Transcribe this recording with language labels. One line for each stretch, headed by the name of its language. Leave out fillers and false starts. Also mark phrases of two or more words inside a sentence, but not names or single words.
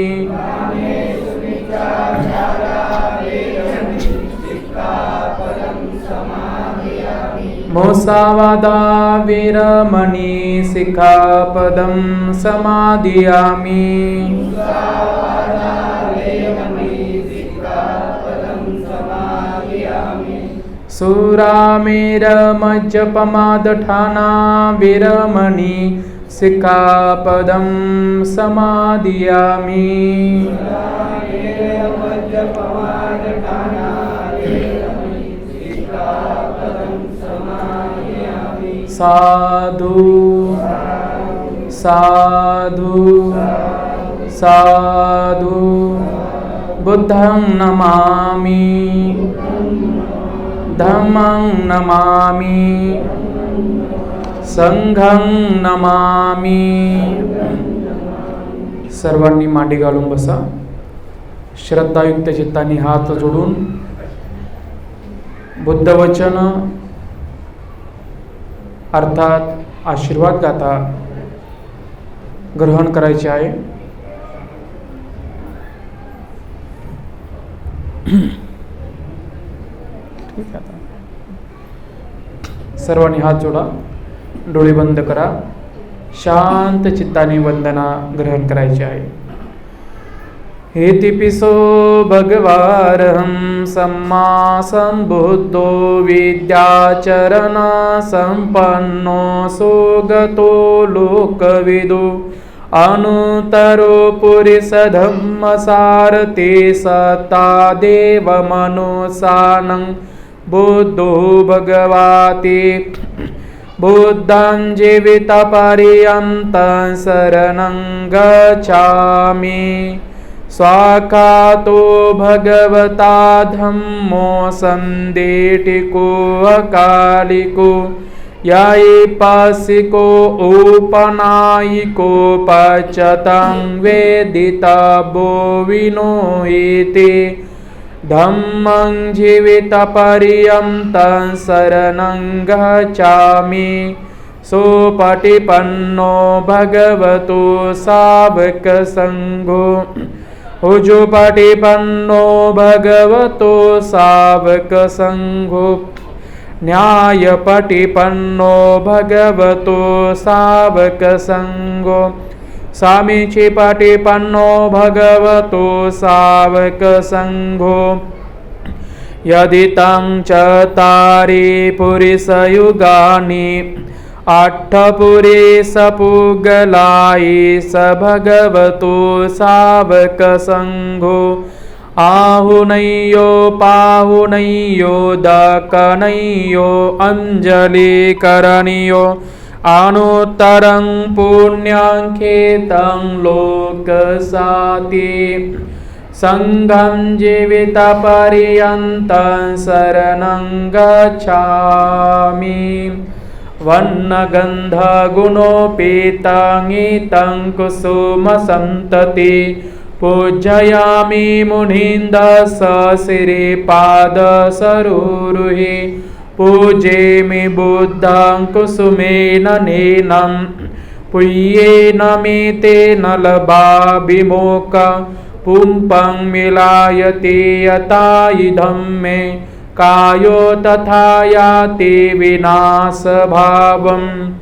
Pali: मुसावादा विरमणि सिक्खापदं समादियामि सुरामेरमज्जपमादठाना विरमणि सिक्खापदं समादियामि साधु साधु साधु बुद्धं नमामि धम्मं नमामि संघं नमामि.
Marathi: सर्वांनी मांडी घालून बसा. श्रद्धायुक्त चित्ताने हात जोडून बुद्धवचन अर्थात आशीर्वाद गाथा ग्रहण करायचे आहे. ठीक आहे. सर्वांनी हात जोडा, डोळे बंद करा, शांत चित्ताने वंदना ग्रहण करायची आहे.
Pali: हेतिपिसो भगवारहं सम्मा संबुद्धो विद्याचरण संपन्नो सोगतो लोकविदो अनुतरो पुरिसधम्मसारथे सत्ता देवमनुसानं बुद्धो भगवाति बुद्धं जीवितपर्यन्तं शरणं गच्छामि. स्वाखातो भगवता धम्मो सन्देटिको अकालिको यायिपासिको उपनायिको पचतं वेदितव्यो विनोहिते धम्मं जीवितपर्यन्तं शरणं गच्छामि. सोपटिपन्नो भगवतो सावकसङ्घो उजुपटिपन्नो भगवतो सावकसङ्घो न्यायपटिपन्नो भगवतो सावकसङ्घो सामीचिपटिपन्नो भगवतो सावकसङ्घो. यदि तं चत्वारि पुरुषयुगानि अट्ठपुरेशपुगलायि स भगवतो सावकसङ्घो आहुनय्यो पाहुनय्यो दकनय्यो अञ्जलिकरणीयो अनुत्तरं पुण्यङ्खेतं लोकसाति संघं जीवितपर्यन्तं शरणं गच्छामि. वन्नगन्धगुणोपेतं कुसुमसन्तति पूजयामि मुनीन्द्रः श्रीपादसरोरुहे पूजेमि बुद्धं कुसुमेन नेनं पुय्येन मे तेन लभा विमोक पुंपं मिलायते यथा इदं मे कायो तथा याति विनाशभावम्.